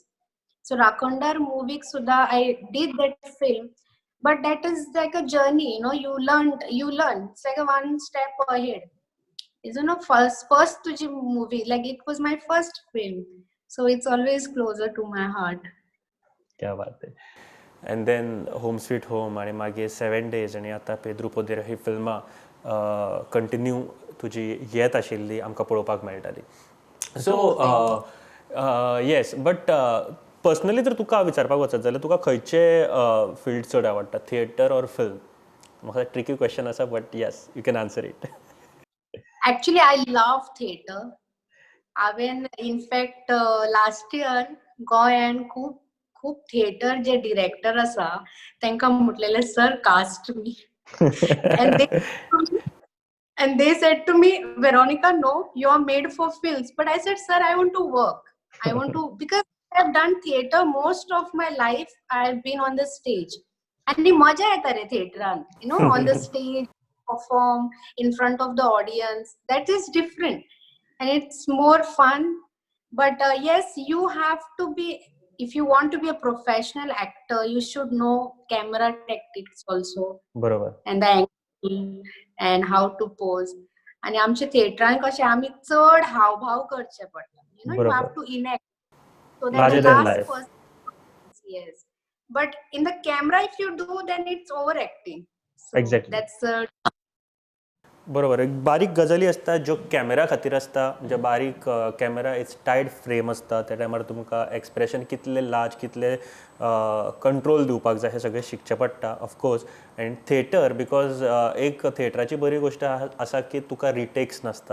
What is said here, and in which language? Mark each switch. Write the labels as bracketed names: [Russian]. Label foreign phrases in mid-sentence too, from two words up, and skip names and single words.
[English] So Rakondar movie sudha I did that film, but that is like a journey. You learn. It's like a one step ahead. First tuji movie, like it was my first film, so it's always closer to my heart. [Hindi] क्या बात आहे. [English] and then home sweet home [Konkani] आणि मागीर 7 days आणि आतां पेद्रू पोदेर ही फिल्मां कंटिन्यू तुजी येत आशिल्ली आमकां पळोवपाक मेळटाली. [English] so yes. but personally [Konkani] जर तुका विचारपाक वचत जाल्यार तुका खंयचे फिल्ड चड आवडटा, [English] theater or film? [Konkani] म्हाका [English] tricky question [Konkani] आसा, [English] but yes you can answer it. Actually, I love theater. [Konkani] हांवें इनफॅक्ट [English] last year [Konkani] गोंयान खूब थिएटर जे डिरेक्टर आसा तांकां म्हटलेलें [English] sir cast me. and they said to me, Veronica, no, you are made for films. But I said, sir, I want to work. I want to, because I have done theater most of my life. I have been on the stage. And the [Konkani] maja yeta re theateran, [English] on the stage, perform in front of the audience. That is different. And it's more fun. But yes, you have to be, if you want to be a professional actor, you should know camera tactics also. [Konkani] बरोबर. [English] And the angle and how to pose. [Konkani] आणि आमच्या थिएटरान कशें आमी चड हावभाव करचे पडटा. [English] You have to enact so that Larger the than last life. person. Yes, but in the camera if you do, then it's overacting. So Exactly. that's [Konkani] बरोबर. एक बारीक गजाली आसता ज्यो कॅमेरा खातीर आसता, म्हणजे बारीक कॅमेरा [English] it's tight frame [Konkani] आसता, त्या टायमार तुमकां एक्सप्रेशन कितले लार्ज, कितले कंट्रोल दिवपाक जाय हें सगळें शिकचें पडटा ऑफकोर्स. [English] and theater because [Konkani] एक थिएटराची बरी गोश्ट आसा की तुका रिटेक्स नासता.